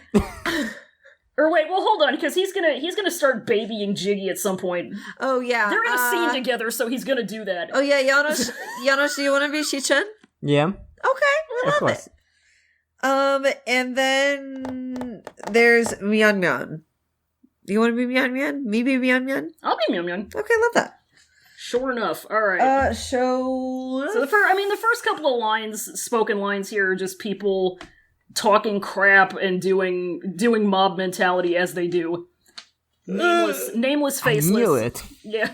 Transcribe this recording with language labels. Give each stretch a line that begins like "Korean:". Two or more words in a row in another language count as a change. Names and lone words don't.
English: Or wait, well hold on, because he's gonna start babying Jiggy at some point. Oh yeah. They're in a scene together, so he's gonna do that. Oh yeah, Janosch, do you wanna be Shichen? Yeah. Okay, I love it. And then there's Mian Mian. Do you want to be Mian Mian? Me be Mian Mian? I'll be Mian Mian. Okay, love that. Sure enough. All right. So the first couple of spoken lines here are just people talking crap and doing mob mentality as they do. Nameless, faceless. I knew it. Yeah.